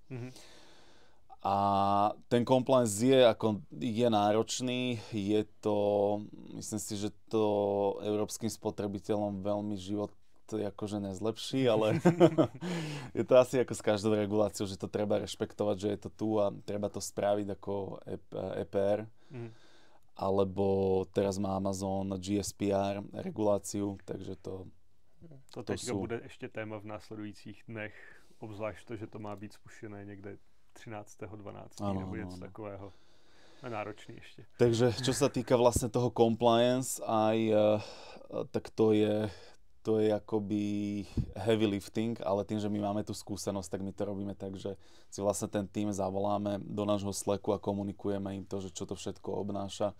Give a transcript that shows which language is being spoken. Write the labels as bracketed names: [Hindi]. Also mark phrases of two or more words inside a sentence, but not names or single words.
[Slovak] A ten compliance je náročný, je to, myslím si, že to európskym spotrebiteľom veľmi život akože nezlepší, ale je to asi ako s každou reguláciou, že to treba rešpektovať, že je to tu a treba to spraviť ako EPR. Alebo teraz má Amazon GSPR reguláciu, takže to [Czech] teďka bude ještě téma v následujících dnech, obzvlášť to, že to má být spuštěné někde 13.12. nebo něco takového. [Slovak] A náročný ešte. Takže čo sa týka vlastne toho compliance, tak to je akoby [English] heavy lifting, [Slovak] ale tým, že my máme tú skúsenosť, tak my to robíme tak, že si vlastne ten tým zavoláme do nášho Slacku a komunikujeme im to, že čo to všetko obnáša.